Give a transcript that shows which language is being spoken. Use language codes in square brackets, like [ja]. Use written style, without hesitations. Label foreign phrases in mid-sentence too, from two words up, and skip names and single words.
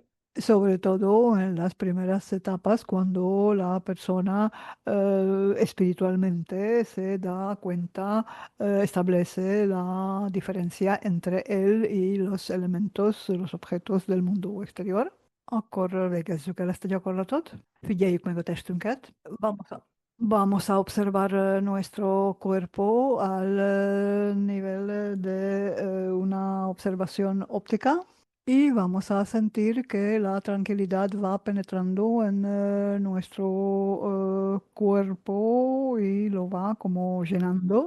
[es] Sobre todo en las primeras etapas, cuando la persona espiritualmente se da cuenta, establece la diferencia entre él y los elementos, los objetos del mundo exterior. [hu] Akkor végezzük el ezt a gyakorlatot. Figyeljük meg a testünket. [es] Vamos a observar nuestro cuerpo al nivel de una observación óptica y vamos a sentir que la tranquilidad va penetrando en nuestro cuerpo y lo va como llenando.